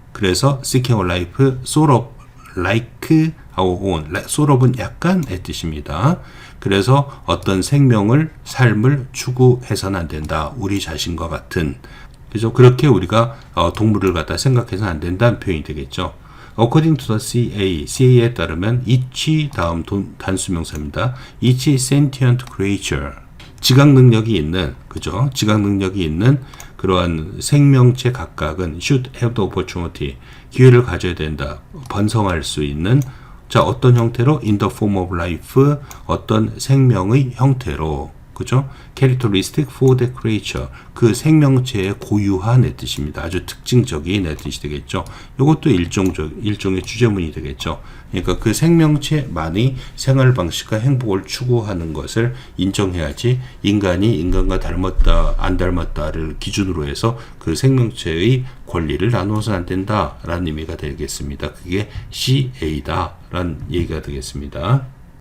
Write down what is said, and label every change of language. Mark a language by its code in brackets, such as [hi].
[ko] 그래서 [en] seeking a life sort of like our own. [ko] sort of은 약간의 뜻입니다. 그래서 어떤 생명을, 삶을 추구해서는 안 된다. 우리 자신과 같은. 그죠? 그렇게 우리가 동물을 갖다 생각해서는 안 된다는 표현이 되겠죠. [en] According to the [ko] CA에 따르면 each 다음 단수명사입니다. [en] each sentient creature. [ko] 지각 능력이 있는, 그죠? 지각 능력이 있는 그러한 생명체 각각은 [en] should have the opportunity. [ko] 기회를 가져야 된다. 번성할 수 있는 자, 어떤 형태로? [en] In the form of life, [ko] 어떤 생명의 형태로, 그죠? [en] Characteristic for the creature, [ko] 그 생명체의 고유한 뜻입니다. 아주 특징적인 뜻이 되겠죠. 이것도 일종의 주제문이 되겠죠. 그러니까 그 생명체만이 생활 방식과 행복을 추구하는 것을 인정해야지 인간이 인간과 닮았다, 안 닮았다를 기준으로 해서 그 생명체의 권리를 나누어서는 안 된다라는 의미가 되겠습니다. 그게 CA다라는 얘기가 되겠습니다.